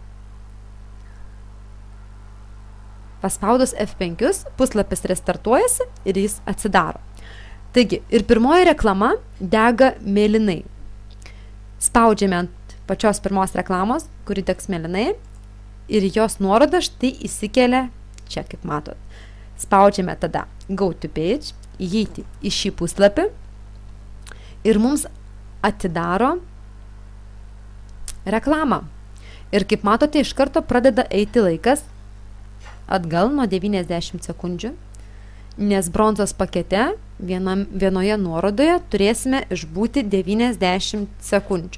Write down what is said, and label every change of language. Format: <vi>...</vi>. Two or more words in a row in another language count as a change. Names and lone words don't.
<lt>Paspaudus F5, puslapis restartuojasi ir jis atsidaro. Taigi, ir pirmoji reklama dega mėlynai. Spaudžiame ant pačios pirmos reklamos, kuri degs mėlynai, ir jos nuoroda štai įsikelia čia, kaip matot. Spaudžiame tada</lt> <en>Go to page,</en> <lt>įeiti į šį puslapį ir mums atidaro reklamą. Ir kaip matote, iš karto pradeda eiti laikas atgal nuo 90 sekundžių, nes bronzos pakete vienoje nuorodoje turėsime išbūti 90 sekundžių.</lt>